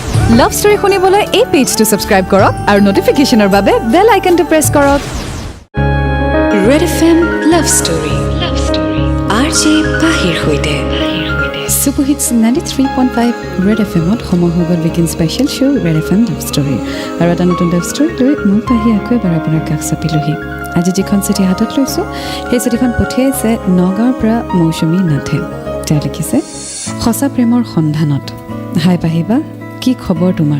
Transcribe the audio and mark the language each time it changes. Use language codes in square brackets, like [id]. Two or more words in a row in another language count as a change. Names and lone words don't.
[en] love story [as] শুনিবলৈ এই পেজটো সাবস্ক্ৰাইব কৰক আৰু নটিফিকেশ্যনৰ বাবে বেল আইকনটো প্ৰেছ কৰক। Rad FM Love Story RJ Pahir hoite Super Hits 93.5 Rad FM সময় হৈ গ'ল [en] weekend special show' [as] Rad FM Love Story আৰু এটা নতুন লাভ ষ্টৰী লৈ মই পাহি আকৌ এবাৰ আপোনাৰ কাষ চাপিলোহি। আজি যিখন চিঠি হাতত লৈছোঁ সেই চিঠিখন পঠিয়াইছে নগাঁৱৰ পৰা মৌচুমী নাথে। তেওঁ লিখিছে, সঁচা প্ৰেমৰ সন্ধানত। হাই পাহিবা, কি খবৰ তোমাৰ?